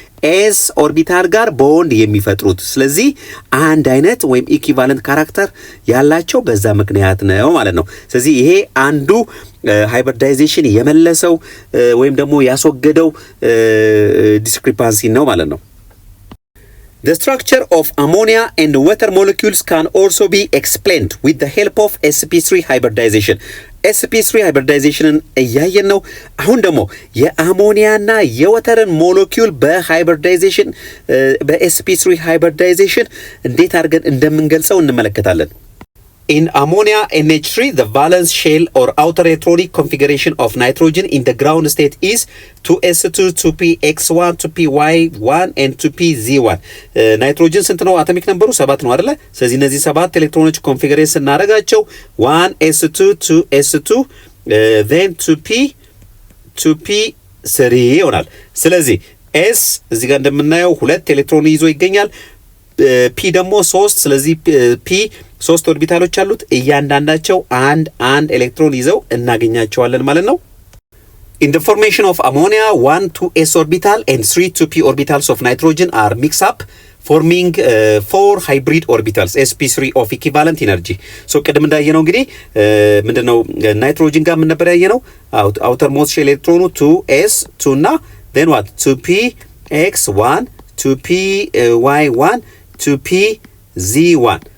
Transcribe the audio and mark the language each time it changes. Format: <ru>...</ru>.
<am>ኤስ ኦርቢታል ጋር ቦንድ የሚፈጥሩት። ስለዚህ አንድ አይነት ወይም ኢኩቫለንት ካራክተር ያላቸው በዛ ምክንያት ነው ማለት ነው። ስለዚህ ይሄ አንዱ ሃይብሪዳይዜሽን የመለሰው ወይም ደግሞ ያስወገደው ዲስክሪፓንሲ ነው ማለት ነው።</am> <en>The structure of ammonia and water molecules can also be explained with the help of sp3 hybridization.</en> <am>sp3 hybridization እያየን ነው። አሁን ደግሞ የአሞኒያና የወተርን ሞለኪውል በሃይብሪዳይዜሽን በsp3 hybridization እንዴት አድርገን እንደምንገልጸው እንመለከታለን።</am> <en>In ammonia NH3, the valence shell or outer electronic configuration of nitrogen in the ground state is 2s2, 2px1, 2py1 and 2pz1.</en> <am>ናይትሮጅን ስንት ነው? አቶሚክ ነምበሩ 7 ነው አይደለ? ስለዚህ እነዚህ 7 ኤሌክትሮኖች ኮንፊግሬት ስናደርጋቸው 1s2 2s2 then 2p3 ይሆናል። ስለዚህ s እዚህ ጋር እንደምናየው 2 ኤሌክትሮን ይዞ ይገኛል። ፒ ደግሞ 3። ስለዚህ ፒ 3 ኦርቢታሎች አሉት። እያንዳንዳቸው አንድ ኤሌክትሮን ይዘው እናገኛቸዋለን ማለት ነው።</am> <en>In the formation of ammonia, 1 2s orbital and 3 2p orbitals of nitrogen are mixed up, forming 4 hybrid orbitals sp3 of equivalent energy.</en> <am>So ቅድም እንዳየነው እንግዲህ ምንድነው ናይትሮጅን ጋር ምን ነበር ያየነው?</am> <en>outer most shell</en> <am>ኤሌክትሮኑ 2s 2 እና</am> <en>then what 2px1 2py1 2pz1.</en>